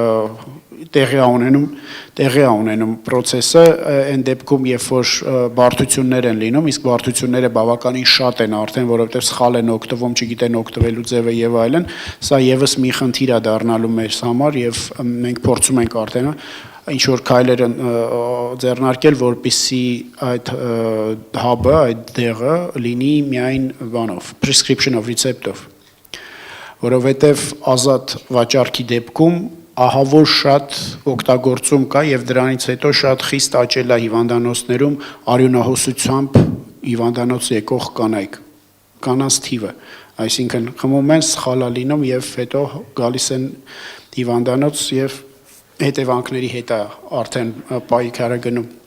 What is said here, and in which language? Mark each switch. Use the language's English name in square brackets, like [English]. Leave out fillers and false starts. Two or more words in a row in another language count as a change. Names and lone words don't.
[Armenian] տեղի է ունենում process-ը այն դեպքում, երբ որ բարդություններ են լինում, իսկ բարդությունները բավականին շատ են արդեն, որովհետև սխալ են օգտվում, չգիտեն օգտվելու ձևը եւ այլն, սա եւս մի խնդիր է դառնալու մեր համար եւ մենք փորձում ենք արդեն ինչ որ քայլեր ձեռնարկել, որպեսզի այդ հաբը, այդ դեղը լինի միայն բանով, [English] prescription of receptով, [Armenian] որովհետև ազատ վաճառքի դեպքում ահավոր շատ օգտագործում կա եւ դրանից հետո շատ խիստ աճել է հիվանդանոցներում արյունահոսությամբ հիվանդանոց եկող կանանց թիվը, այսինքն խմում են, սխալ է լինում եւ հետո գալիս են հիվանդանոց եւ հետևանքների հետ է արդեն պայքարը գնում։